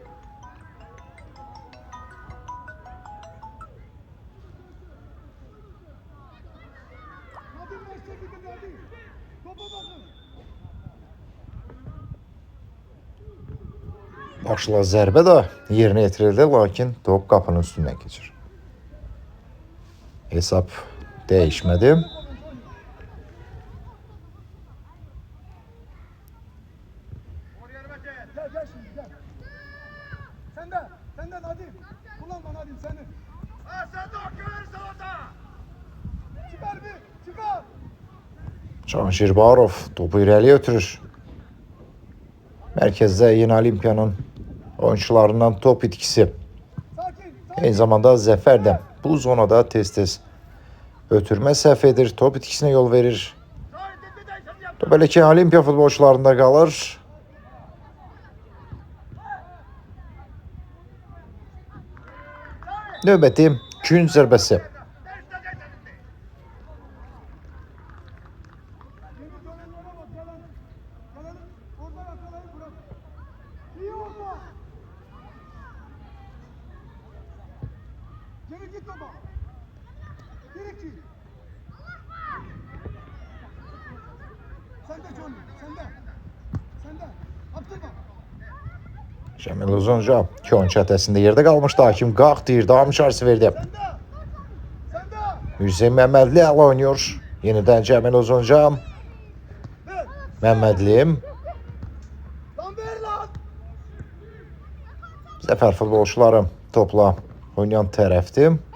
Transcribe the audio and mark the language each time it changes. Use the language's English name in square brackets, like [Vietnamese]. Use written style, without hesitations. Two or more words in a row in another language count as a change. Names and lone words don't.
[Azerbaijani] Başla zərbə də yerinə yetirildi, lakin top qapının üstündən keçir. Hesab dəyişmədi. [Turkish] Gel şimdi gel. Sende Nadim. Kullanma Nadim seni. Sen de hakkı verirsen orada. Çıkar bir, çıkar. [Azerbaijani] Can Şirbarov topu irəliyə ötürür. Mərkəzdə yeni Olimpiyanın oyuncularından top itkisi. Eyni zamanda Zəfər də bu zonada tez-tez ötürmə səhv edir, top itkisinə yol verir. Belə ki, Olimpiya futbolçularında qalır. Növbəti künc zərbəsi. [Turkish] Geri git baba. Geri git. Sende Johnny, sende. Abdullah. [Azerbaijani] Cəmil Uzunca Kön çətəsində yerdə qalmışdı. Hakim qalx deyir, davam işarəsi verdi. Hüseyn Məmmədli əla oynuyor. Yenidən Cəmil Uzunca. Məmmədli. Zəfər futbolçuları topla oynayan tərəfdir.